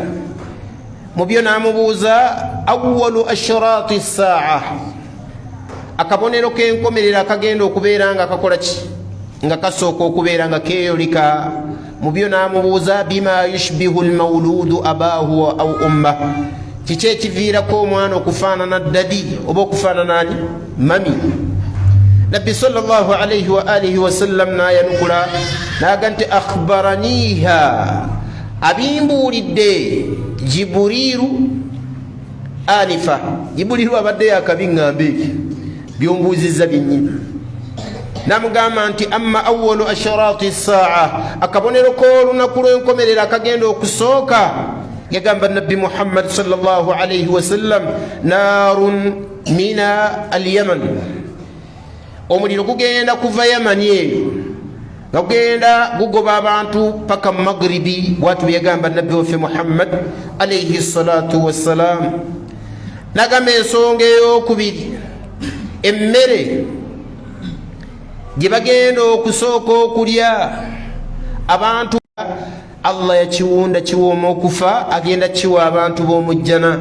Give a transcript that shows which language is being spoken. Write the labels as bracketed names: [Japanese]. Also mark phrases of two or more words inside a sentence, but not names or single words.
[Ganda] Mu byo n'amubuuza [Arabic] أول أشراط الساعة, [Ganda] akabonero k'enkomerero akagenda okubeera nga kakola ki, nga kasooka okubeera nga keeyolika. Mu byo n'amubuuza [Arabic] بما يشبه المولود أباه أو أمه, [Ganda] kiki ekiviirako omwana okufaanana ddadi oba okufaanana ani mami. Nabbi [Arabic] صلى الله عليه وعلى آله وسلم [Ganda] n'ayanukula n'aga nti akhbaraniha, abimbuulidde Jibuliru anifa. Jibuliru abadde yakabiŋŋamba ebyo byombuuzizza byennyini. N'amugamba nti [Arabic] أما أول أشراط الساعة, [Ganda] akabonero k'olunaku lw'enkomerero akagenda okusooka, yagamba Nabbi Muhammad [Arabic] صلى الله عليه وسلم, نار من اليمن, [Ganda] omuliro gugenda kuva Yamani eyo nga gugenda gugoba abantu paka mu Magribi. Bw'atyo yagamba Nabbi waffe Muhammad [Arabic] عليه الصلاة والسلام. [Ganda] N'agamba ensonga ey'okubiri, emmere gye bagenda okusooka okulya abantu, Allah yakiwunda kiwooma okufa, agenda kiwa abantu b'omujjana.